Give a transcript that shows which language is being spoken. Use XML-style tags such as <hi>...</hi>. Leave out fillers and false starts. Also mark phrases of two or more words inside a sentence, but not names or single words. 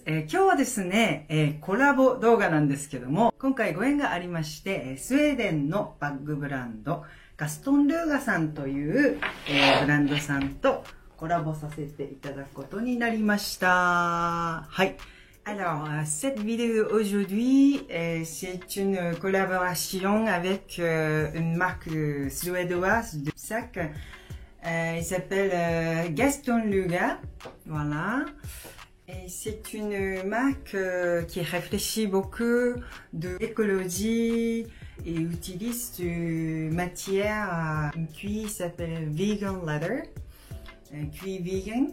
<ja>今日はですね、コラボ動画なんですけども、今回ご縁がありまして、スウェーデンのバッグブランド、ガストン・ルーガさんという、ブランドさんとコラボさせていただくことになりました。</ja> <fr>はい。Alors, cette vidéo aujourd'hui, c'est une collaboration avec une marque suédoise de sac. Il s'appelle Gaston Luga, voilà. Et c'est une marque qui réfléchit beaucoup de l'écologie et utilise une matière, une cuir qui s'appelle</fr> <en>Vegan Leather,</en> <fr>cuir vegan.</fr>